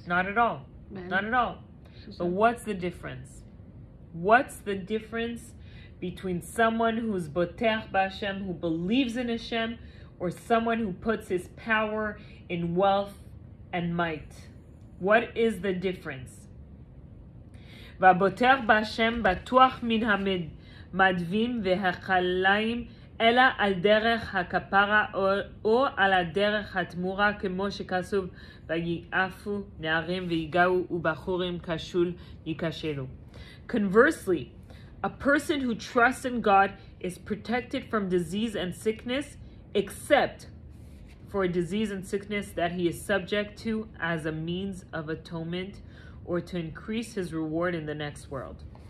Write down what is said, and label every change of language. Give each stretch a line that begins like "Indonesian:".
English: Not at all. Not at all. But what's the difference? What's the difference between someone who's boteach b'Hashem, who believes in Hashem, or someone who puts his power in wealth and might? What is the difference?
Hebrew: V'boteach b'Hashem batuach min hamadvim v'hachalayim אלא על דרך הכפרה או על הדרך התמורה, כמו שכתוב ויעפו נערים ויגעו ובחורים כשול ייכשלו.
English: Conversely, a person who trusts in God is protected from disease and sickness, except for disease and sickness that he is subject to as a means of atonement or to increase his reward in the next world.